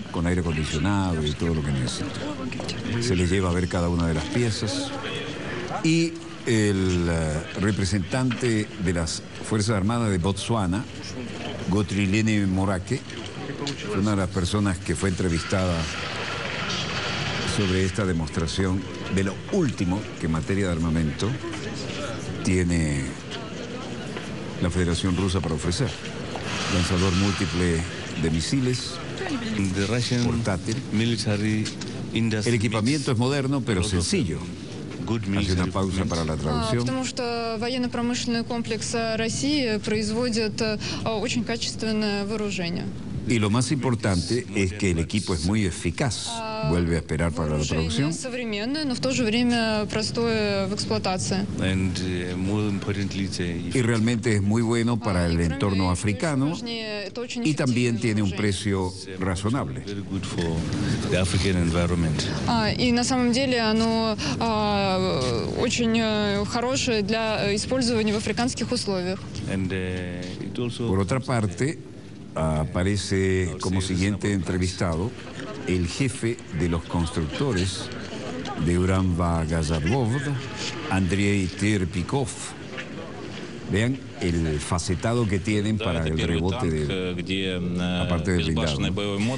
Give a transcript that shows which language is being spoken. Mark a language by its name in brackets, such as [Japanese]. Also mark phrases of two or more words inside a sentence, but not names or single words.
[Spanish] Con aire acondicionado y todo lo que necesita. Se les lleva a ver cada una de las piezas y el representante de las Fuerzas Armadas de Botsuana, Gotrilene Morake, fue una de las personas que fue entrevistada sobre esta demostración de lo último que en materia de armamento tiene la Federación Rusa para ofrecer. Lanzador múltiple de misiles, portátil. El equipamiento es moderno, pero sencillo. Hace una pausa para la traducción. [Russian] Потому что военно-промышленный комплекс России производит очень качественное вооружение. [Spanish] Y lo más importante es que el equipo es muy eficaz. Vuelve a esperar para la traducción. [Russian] Современное, но в то же время простое в эксплуатации. [Spanish] Y realmente es muy bueno para el entorno africano y también tiene un precio razonable. [Russian] И на самом деле оно очень хорошее для использования в африканских условиях. [Spanish] Por otra parte, aparece como siguiente entrevistado el jefe de los constructores de Uranva Gazavod, Andrei Terpikov, Vean el facetado que tienen para el rebote de la parte de blindado, ¿no?